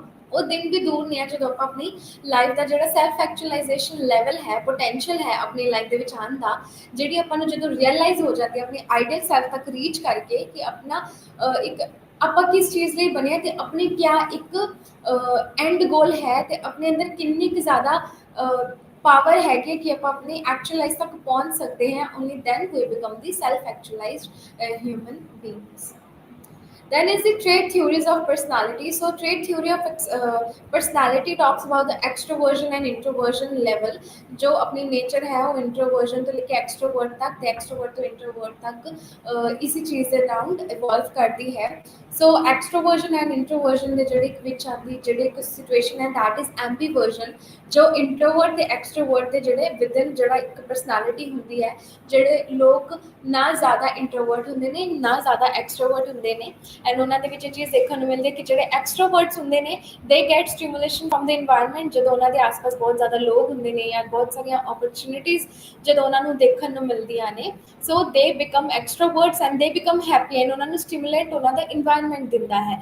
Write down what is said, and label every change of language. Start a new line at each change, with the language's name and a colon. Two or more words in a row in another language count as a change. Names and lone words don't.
Punjabi: ਉਹ ਦਿਨ ਵੀ ਦੂਰ ਨਹੀਂ ਹੈ ਜਦੋਂ ਆਪਾਂ ਆਪਣੀ ਲਾਈਫ ਦਾ ਜਿਹੜਾ
English: self actualization level
Punjabi: ਹੈ, ਪੋਟੈਂਸ਼ੀਅਲ ਹੈ ਆਪਣੀ ਲਾਈਫ ਦੇ ਵਿੱਚ ਆਉਣ ਦਾ, ਜਿਹੜੀ ਆਪਾਂ ਨੂੰ ਜਦੋਂ ਰਿਅਲਾਈਜ਼ ਹੋ ਜਾਂਦੀ ਹੈ ਆਪਣੀ
English: ideal self
Punjabi: ਤੱਕ ਰੀਚ ਕਰਕੇ ਕਿ ਆਪਣਾ ਇੱਕ ਆਪਾਂ ਕਿਸ ਚੀਜ਼ ਲਈ ਬਣੇ ਤੇ ਆਪਣੀ ਕਿਆ ਇੱਕ
English: end goal
Punjabi: ਹੈ ਤੇ ਆਪਣੇ ਅੰਦਰ ਕਿੰਨੀ ਕੁ ਜ਼ਿਆਦਾ ਪਾਵਰ ਹੈਗੀ ਕਿ ਆਪਾਂ ਆਪਣੀ ਐਕਚੁਅਲਾਈਜ਼ ਤੱਕ ਪਹੁੰਚ ਸਕਦੇ ਹਾਂ,
English: only then we become the self actualized human beings. Then is the trait theories of personality. So trait theory of personality talks about the extroversion and introversion level.
Hindi: जो अपनी नेचर है वो इंट्रोवर्जन तो लेके एक्सट्रोवर्ट तक, एक्सट्रोवर्ट तो इंट्रोवर्ट तक इसी चीज़ के
English: around evolve
Hindi: करती है.
English: so extroversion and introversion
Punjabi: के ਜਿਹੜੇ ਵਿੱਚ ਆਉਂਦੀ ਜਿਹੜੀ ਇੱਕ ਸਿਚੁਏਸ਼ਨ ਹੈ
English: that is ambiversion.
Punjabi: ਜੋ ਇੰਟਰੋਵਰਟ ਤੇ ਐਕਸਟਰੋਵਰਟ ਦੇ ਜਿਹੜੇ ਵਿਦਨ ਜਿਹੜਾ ਇੱਕ ਪਰਸਨੈਲਿਟੀ ਹੁੰਦੀ ਹੈ, ਜਿਹੜੇ ਲੋਕ ਨਾ ਜ਼ਿਆਦਾ ਇੰਟਰੋਵਰਟ ਹੁੰਦੇ ਨੇ ਨਾ ਜ਼ਿਆਦਾ ਐਕਸਟਰੋਵਰਟ ਹੁੰਦੇ ਨੇ, ਐਂਡ ਉਹਨਾਂ ਦੇ ਵਿੱਚ ਇਹ ਚੀਜ਼ ਦੇਖਣ ਨੂੰ ਮਿਲਦੀ ਹੈ ਕਿ ਜਿਹੜੇ ਐਕਸਟਰੋਵਰਟਸ ਹੁੰਦੇ ਨੇ
English: they get stimulation from the environment.
Punjabi: ਜਦੋਂ ਉਹਨਾਂ ਦੇ ਆਸ-ਪਾਸ ਬਹੁਤ ਜ਼ਿਆਦਾ ਲੋਕ ਹੁੰਦੇ ਨੇ ਜਾਂ ਬਹੁਤ ਸਾਰੀਆਂ ਓਪਰਚੁਨਿਟੀਜ਼ ਜਦੋਂ ਉਹਨਾਂ ਨੂੰ ਦੇਖਣ ਨੂੰ ਮਿਲਦੀਆਂ ਨੇ,
English: so they become extroverts and they become happy,
Punjabi: ਐਂਡ ਉਹਨਾਂ ਨੂੰ ਸਟਿਮੂਲੇਟ ਉਹਨਾਂ ਦਾ ਇਨਵਾਇਰਨਮੈਂਟ ਦਿੰਦਾ ਹੈ.